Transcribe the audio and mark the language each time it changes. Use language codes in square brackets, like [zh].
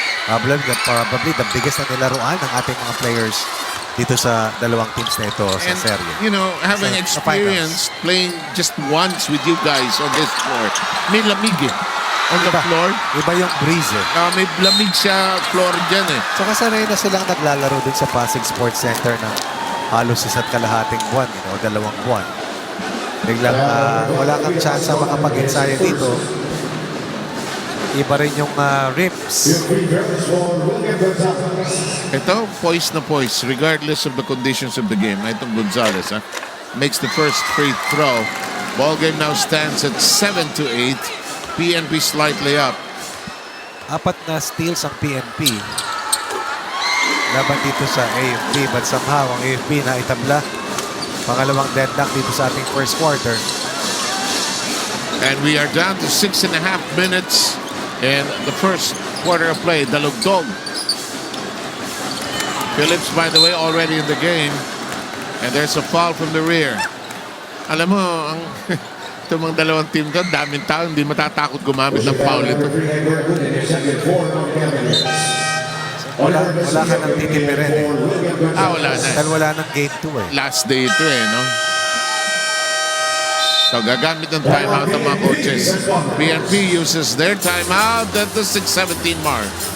[en] Probably the biggest [tl] na nilaruan ng ating mga players dito sa dalawang teams na ito sa serye. [en] You know, having [tl] Sa [en] experience playing just once with you guys on this floor, [tl] may lamig [en] on the floor. [tl] Iba yung breeze eh. May lamig sa floor dyan eh. So kasanay na silang naglalaro dun sa Pasig Sports Center ng halos isa't kalahating buwan, 2 buwan. Biglang wala kang chance na makapag-ensayo dito. Iba rin yung rims. Ito, [en] poise na poise, regardless of the conditions of the game. [tl] Itong [en] Gonzalez, makes the first free throw. Ball game now stands at 7-8. PNP slightly up. [tl] 4 na steals ang PNP. Laban dito sa AFP, [en] but somehow [tl] ang AFP na itabla. Pangalawang deadlock dito sa ating first quarter. [en] And we are down to 6.5 minutes in the first quarter of play. Dalugdog. Phillips, by the way, already in the game. And there's a foul from the rear. [tl] Alam mo, itong mga dalawang team doon, daming tao, hindi matatakot gumamit ng foul ito. Wala ka nang titipirin eh. Wala na. Dahil wala nang game 2 eh. Last day ito no? So gagamit ng timeout ng mga coaches. [en] PNP uses their timeout at the 6:17 mark.